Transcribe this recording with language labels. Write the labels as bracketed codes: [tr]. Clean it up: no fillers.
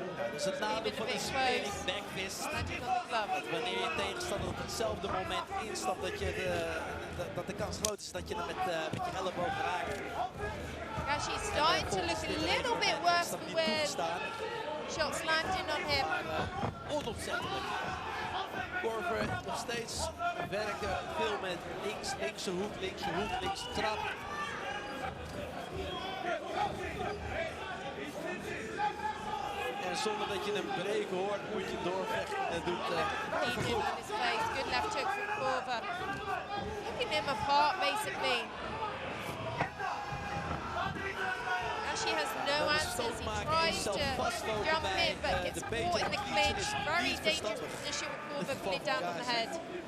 [nl] Dat is het nadeel van een spinning backfist. Dat wanneer je tegenstander op hetzelfde moment instapt, dat de kans groot is dat je hem met je elleboog raakt. [en] Gashi is starting to look a little bit worse for where shots landing on him. [nl] Onopzettelijk. Corver nog steeds werken, veel met linkse hoek, linkse trap. En zonder dat je een breken hoort, moet je doorvechten. Dat doet goed. [en] Good left hook from Corver. Picking him apart, basically. Gashi has no answers. He tries to jump in, but gets caught in the clinch. Very dangerous position with Corver pulling down on the head.